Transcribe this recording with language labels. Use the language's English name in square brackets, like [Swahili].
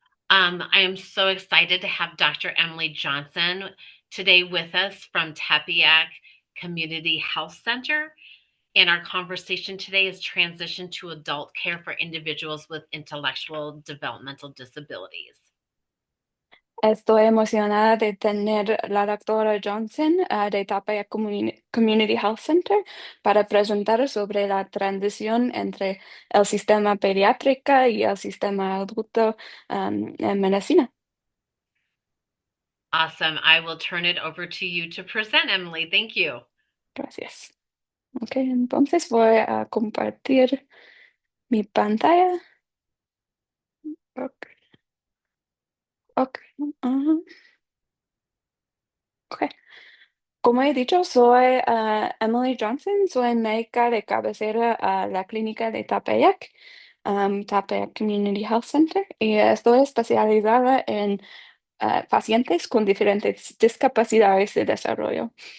[English] I am so excited to have Dr. Emily Johnson today with us from Tepeyac Community Health Center. And our conversation today is transition to adult care for individuals with intellectual developmental disabilities. [Spanish] Estoy emocionada de tener la doctora Johnson de Tapaya Community Health Center para presentar sobre la transición entre el sistema pediátrica y el sistema adulto en medicina. [English] Awesome. I will turn it over to you to present, Emily. Thank you. [Spanish] Gracias. Ok, entonces voy a compartir mi pantalla. Ok, ok, ajá, ok. Como he dicho, soy Emily Johnson, soy médica de cabecera a la clínica de Tepeyac, Tepeyac Community Health Center, y estoy especializada en pacientes con diferentes discapacidades de desarrollo.